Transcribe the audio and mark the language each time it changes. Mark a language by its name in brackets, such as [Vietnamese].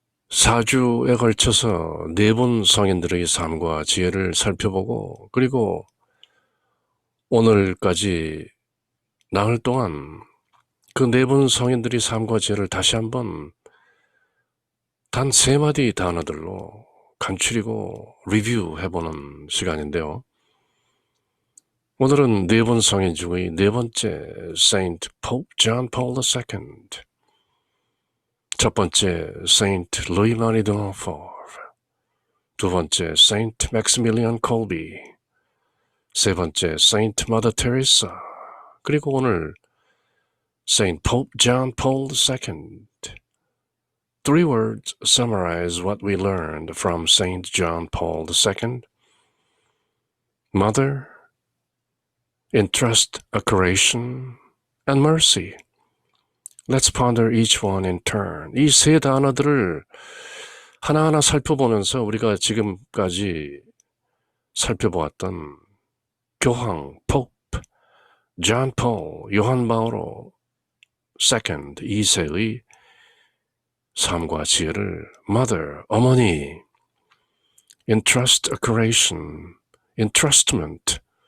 [Korean] 4주에 걸쳐서 4분 성인들의 삶과 지혜를 살펴보고, 그리고 오늘까지 나흘 동안 그 4분 성인들의 삶과 지혜를 다시 한번 단 3마디 단어들로 간추리고 리뷰해보는 시간인데요. 오늘은 4분 성인 중의 4번째 Saint Pope John Paul II, 첫 번째 Saint Louis Marie de Montfort, 두 번째 Saint Maximilian Kolbe, 세 번째 Saint Mother Teresa, 그리고 오늘 Saint Pope John Paul II. [English] 3 words summarize what we learned from Saint John Paul II. Mother, entrust, accuration, and mercy. Let's ponder each one in turn. [Korean] 이 세 단어들을 하나하나 살펴보면서 우리가 지금까지 살펴보았던 교황, Pope, John Paul, 요한 바오로 II, 2세의 삶과 지혜를 Mother, 어머니, entrust, accuration, entrustment.